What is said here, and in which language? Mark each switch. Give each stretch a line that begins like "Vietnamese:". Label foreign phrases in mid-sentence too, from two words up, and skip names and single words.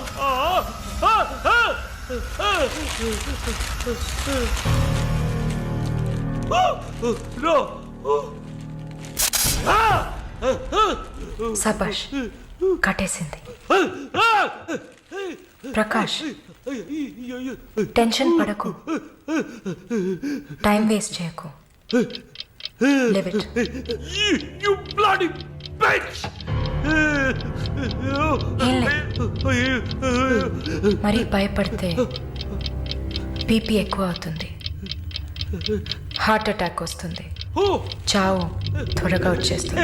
Telugu: నో. సబాష్, కట్టేసింది. ప్రకాష్, టెన్షన్ పడకు,
English: time waste
Telugu: చేయకు.
English: Leave it. You bloody bitch!
Telugu: మరీ భయపడితే బీపీ ఎక్కువ అవుతుంది,
English: heart attack
Telugu: వస్తుంది,
English: Who?
Telugu: చావు త్వరగా వచ్చేస్తుంది.